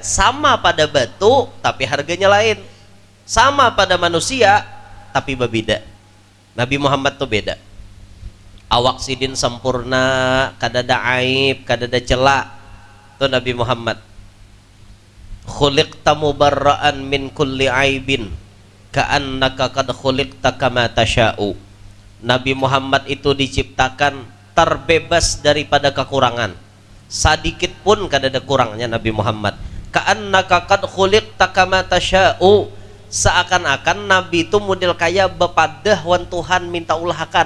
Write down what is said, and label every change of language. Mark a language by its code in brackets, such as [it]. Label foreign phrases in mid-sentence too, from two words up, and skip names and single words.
[bjn] Sama pada batu tapi harganya lain, sama pada manusia tapi berbeda. Nabi Muhammad tuh beda. awak sidin sempurna, kadada aib, kadada celak. Itu Nabi Muhammad. [ar] خلقت مبرأ من كل عيب كأنك قد خلقت كما تشاء. [id] Nabi Muhammad itu diciptakan terbebas daripada kekurangan. [bjn] Sedikit pun kadada kurangnya Nabi Muhammad. [ar] كأنك قد خلقت كما تشاء. [bjn] Seakan-akan Nabi itu model kaya bepadah wan Tuhan minta ulahakan.